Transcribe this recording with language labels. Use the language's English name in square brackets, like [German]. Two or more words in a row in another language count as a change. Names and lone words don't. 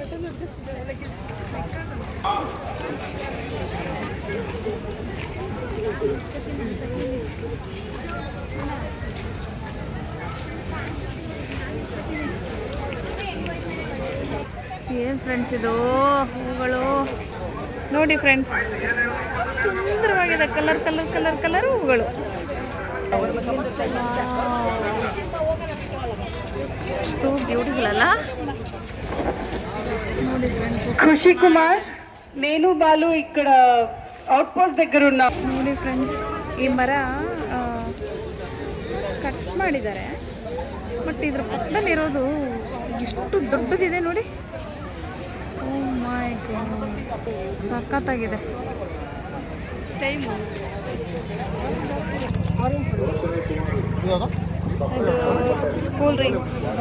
[Kannada] ಏನು ಫ್ರೆಂಡ್ಸ್ ಇದು, ಹೂಗಳು ನೋಡಿ ಫ್ರೆಂಡ್ಸ್, ಸುಂದರವಾಗಿದೆ. ಕಲರ್ ಹೂಗಳು. [English] so beautiful [Kannada] ಅಲ್ಲ ನೋಡಿ ಫ್ರೆಂಡ್ಸ್. [Telugu] ఖుషి కుమార్, నేను బాలు ఇక్కడ అవుట్ పోస్ట్ దగ్గర ఉన్నా. [Kannada] ನೋಡಿ ಫ್ರೆಂಡ್ಸ್, ಈ ಮರ ಕಟ್ ಮಾಡಿದ್ದಾರೆ, ಬಟ್ ಇದ್ರ ಪಕ್ಕದಲ್ಲಿರೋದು ಎಷ್ಟು ದೊಡ್ಡದಿದೆ ನೋಡಿ. [English] oh my god, [Kannada] ಸಖತ್ತಾಗಿದೆ. [English] cool drinks.